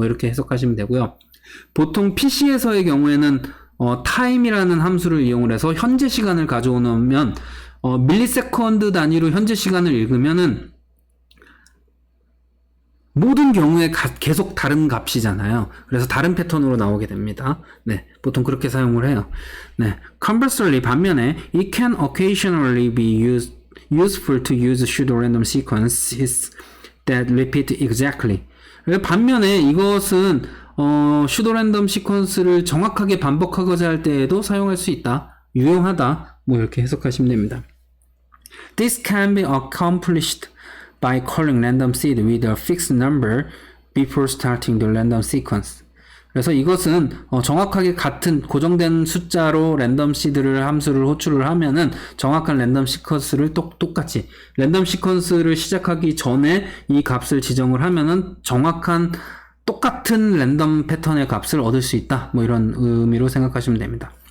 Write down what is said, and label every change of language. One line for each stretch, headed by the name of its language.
Korean: 뭐 이렇게 해석하시면 되고요. 보통 PC에서의 경우에는 time이라는 함수를 이용을 해서 현재 시간을 가져오면 밀리세컨드 단위로 현재 시간을 읽으면은 모든 경우에 계속 다른 값이잖아요. 그래서 다른 패턴으로 나오게 됩니다. 네, 보통 그렇게 사용을 해요.
English: 네, conversely
Korean: 반면에
English: it can occasionally be useful to use pseudo-random sequences that repeat exactly.
Korean: 반면에 이것은
English: pseudo-random sequence를
Korean: 정확하게 반복하고자 할 때에도 사용할 수 있다. 유용하다. 뭐 이렇게 해석하시면 됩니다.
English: This can be accomplished by calling random seed with a fixed number before starting the random sequence.
Korean: 그래서 이것은 정확하게 같은 고정된 숫자로 랜덤 시드를 함수를 호출을 하면은 정확한 랜덤 시퀀스를 똑같이 랜덤 시퀀스를 시작하기 전에 이 값을 지정을 하면은 정확한 똑같은 랜덤 패턴의 값을 얻을 수 있다. 뭐 이런 의미로 생각하시면 됩니다.